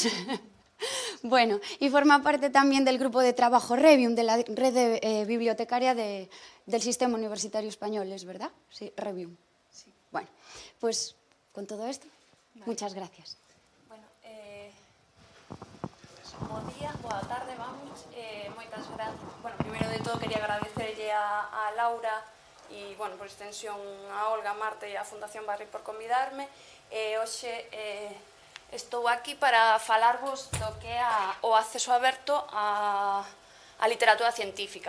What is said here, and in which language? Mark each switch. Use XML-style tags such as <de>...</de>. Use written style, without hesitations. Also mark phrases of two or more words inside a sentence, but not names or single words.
<es>Bueno, y forma parte también del grupo de trabajo Revium, de la red bibliotecaria del Sistema Universitario Español, ¿es verdad? Sí, Revium. Sí. Bueno, pues con todo esto, vale. Muchas gracias. Bueno,</es> <gl>bo día, boa tarde, vamos. Moitas grazas. Bueno, primeiro de todo quería agradecerlle a Laura e, bueno, por extensión a Olga, a Marta e a Fundación Barri por convidarme. Hoxe estou aquí para falarvos do que é o acceso aberto á literatura científica.</gl>